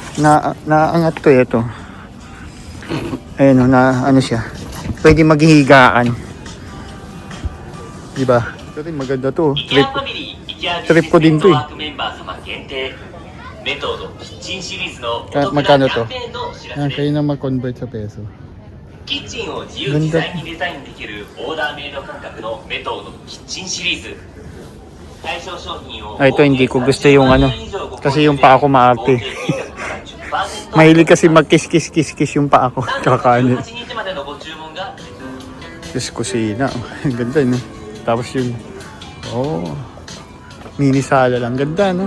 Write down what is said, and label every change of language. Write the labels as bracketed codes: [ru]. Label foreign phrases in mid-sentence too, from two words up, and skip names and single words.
[tl] Naangat to eh. Ito. Ayun oh, ano siya. Pwede maghihigaan. Di ba? Ito rin maganda to. Trip ko din to eh. Magkano to? Kayo na mag-convert sa peso. [ja] キッチンを自由自在にデザインできるオーダーメイド感覚のメトードキッチンシリーズ。対象商品を [tl] Ito hindi ko gusto yung ano. Kasi yung paa ko maarte. Mahilig kasi magkis-kis-kis-kis yung paa ko. Kakaano. Tapos kusina. Ganda no. Tapos yun. Oh. Mini sala lang. Ganda no.